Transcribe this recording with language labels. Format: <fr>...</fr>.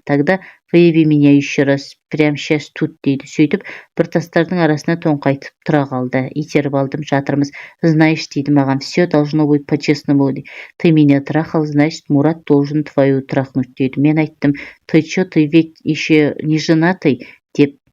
<ru>Тогда выеби меня еще раз, прям сейчас тут дейді.</ru> <kk>Сөйтіп бір тастардың арасына тоңқайтып тұра қалды. Итеріп алдым, жатырмыз.</kk> <ru>Знаешь</ru> <kk>дейді маған,</kk> <ru>все должно быть по-честному. Ты меня трахал, значит, Мурат должен твою трахнуть дейді.</ru> <kk>Мен айттым:</kk> <ru>ты чё, ты ведь еще не женатый деп.</ru>